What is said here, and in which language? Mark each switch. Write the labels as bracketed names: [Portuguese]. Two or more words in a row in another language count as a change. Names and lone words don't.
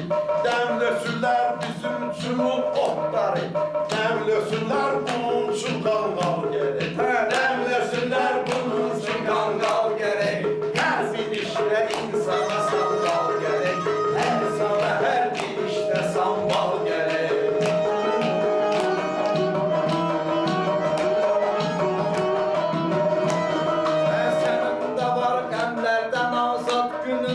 [Azerbaijani] Dəmlösünlər bizim üçün o otları, dəmlösünlər bunun üçün qanqal gerek. [Turkish] Demlesinler bunun için kangal gerek. Her bir işte insana sandal gerek. İnsana her bir işte sandal gerek. Senin de var gemlerden azat günün.